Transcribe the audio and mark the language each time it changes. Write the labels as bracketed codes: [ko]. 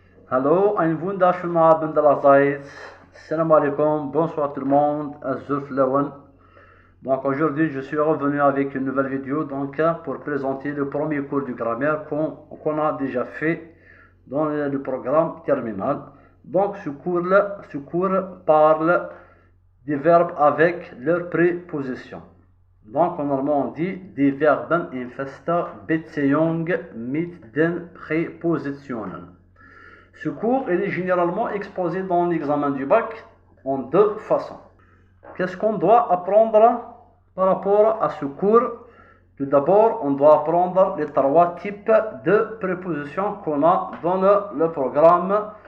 [de] Hallo, einen wunderschönen Abend allerseits. [fr] Salam alaikum, bonsoir tout le monde. Azul Lawan. Donc aujourd'hui, je suis revenu avec une nouvelle vidéo pour présenter le premier cours de grammaire qu'on a déjà fait dans le programme terminal. Donc ce cours parle des verbes avec leur préposition. Donc normalement on dit [de] die Verben in fester Beziehung mit den Präpositionen. [fr] Ce cours est généralement exposé dans l'examen du bac en deux façons. Qu'est-ce qu'on doit apprendre par rapport à ce cours? Tout d'abord, on doit apprendre les trois types de prépositions qu'on a dans le programme.